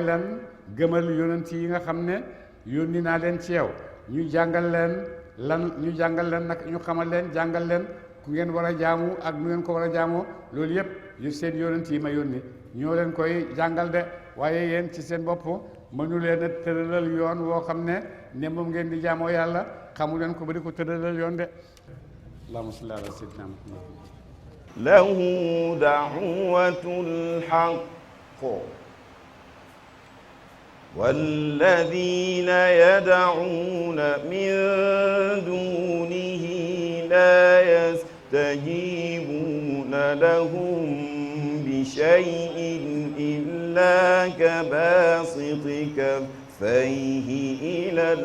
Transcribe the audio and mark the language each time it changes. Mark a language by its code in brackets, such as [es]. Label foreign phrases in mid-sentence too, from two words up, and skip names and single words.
[wo] lan gëmal yonent yi nga xam ne yónni naa leen ci yow ñu jàngal leen nag ñu xamal leen jàngal leen ku ngeen war a jaamu ak nu ngeen ko war a jaamoo loolu yëpp yu seen yonent yi ma yónni ñoo leen koy jàngal de waaye yéen ci seen bopp mënu leen a tëralal yoon woo xam ne moom ngeen di jaamoo yàlla xamu leen ko ba di ko tëralal yoon de [ar] اللهم صل على سيدنا محمد له دعوة الحق والذين يدعون من دونه لا يستجيبون لهم بشيء إلا كباسط كفيه إلى